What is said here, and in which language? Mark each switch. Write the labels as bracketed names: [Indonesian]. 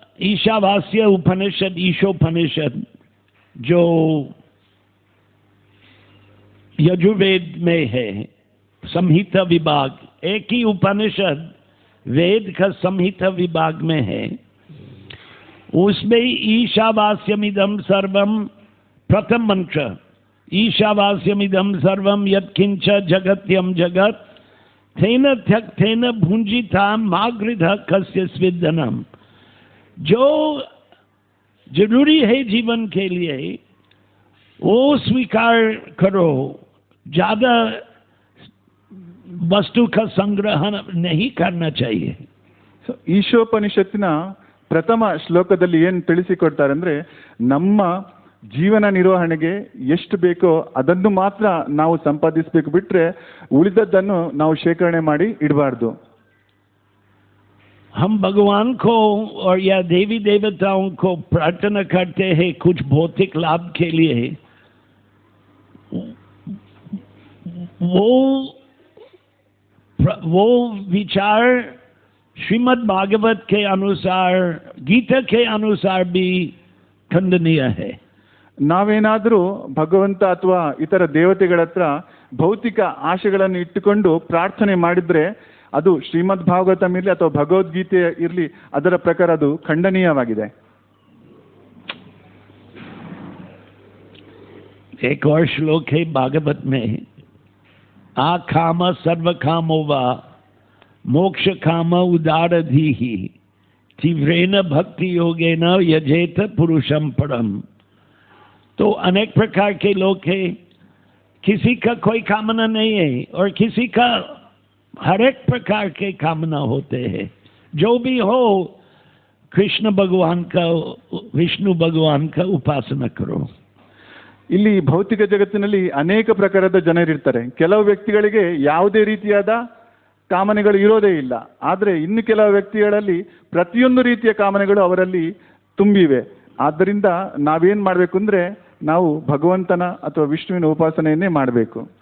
[Hindi] ईशावास्य उपनिषद, ईशोपनिषद जो यजुर्वेद में है, संहिता विभाग, एक ही उपनिषद वेद का संहिता विभाग में है, उसमें [Sanskrit] ईशावास्यमिदं सर्वम प्रथम मंत्र, ईशावास्यमिदं सर्वम यत्किंच जगत्यम जगत तेन त्यक्तेन भुंजिता मागृध कस्य स्विदनम. [Hindi] जो जरूरी है जीवन के लिए वो स्वीकार करो, ज्यादा वस्तु का संग्रह नहीं करना चाहिए. [Kannada] ಈಶೋಪನಿಷತ್ತಿನ ಪ್ರಥಮ ಶ್ಲೋಕದಲ್ಲಿ ಏನು ತಿಳಿಸಿಕೊಡ್ತಾರೆ ಅಂದರೆ, ನಮ್ಮ ಜೀವನ ನಿರ್ವಹಣೆಗೆ ಎಷ್ಟು ಬೇಕೋ ಅದನ್ನು ಮಾತ್ರ ನಾವು ಸಂಪಾದಿಸಬೇಕು, ಬಿಟ್ಟರೆ ಉಳಿದದ್ದನ್ನು ನಾವು ಶೇಖರಣೆ ಮಾಡಿ ಇಡಬಾರ್ದು. [Hindi] हम भगवान को और या देवी देवताओं को प्रार्थना करते हैं कुछ भौतिक लाभ के लिए, वो विचार श्रीमद् भागवत के अनुसार, गीता के अनुसार भी खंडनीय है. [Kannada] ನಾವೇನಾದರೂ ಭಗವಂತ ಅಥವಾ ಇತರ ದೇವತೆಗಳ ಹತ್ರ ಭೌತಿಕ ಆಶೆಗಳನ್ನು ಇಟ್ಟುಕೊಂಡು ಪ್ರಾರ್ಥನೆ ಮಾಡಿದರೆ ಅದು ಶ್ರೀಮದ್ ಭಾಗವತಂ ಇರಲಿ ಅಥವಾ ಭಗವದ್ಗೀತೆ ಇರಲಿ, ಅದರ ಪ್ರಕಾರ ಅದು ಖಂಡನೀಯವಾಗಿದೆ. [Hindi] एक और श्लोक है भागवत में, [Sanskrit] आ काम सर्व कामो वा मोक्ष काम उदारधीहि तीव्रेन भक्ति योगेन यजेत पुरुषम परम. [Hindi] तो अनेक प्रकार के लोग हैं, किसी का कोई कामना नहीं है और किसी का हर एक प्रकार के कामना होते हैं. जो भी हो कृष्ण भगवान का, विष्णु भगवान का उपासना करो. [Kannada] ಇಲ್ಲಿ ಭೌತಿಕ ಜಗತ್ತಿನಲ್ಲಿ ಅನೇಕ ಪ್ರಕಾರದ ಜನರಿರ್ತಾರೆ. ಕೆಲವು ವ್ಯಕ್ತಿಗಳಿಗೆ ಯಾವುದೇ ರೀತಿಯಾದ ಕಾಮನೆಗಳು ಇರೋದೇ ಇಲ್ಲ. ಆದರೆ ಇನ್ನು ಕೆಲವು ವ್ಯಕ್ತಿಗಳಲ್ಲಿ ಪ್ರತಿಯೊಂದು ರೀತಿಯ ಕಾಮನೆಗಳು ಅವರಲ್ಲಿ ತುಂಬಿವೆ. ಆದ್ದರಿಂದ ನಾವೇನು ಮಾಡಬೇಕು ಅಂದರೆ ನಾವು ಭಗವಂತನ ಅಥವಾ ವಿಷ್ಣುವಿನ ಉಪಾಸನೆಯನ್ನೇ ಮಾಡಬೇಕು.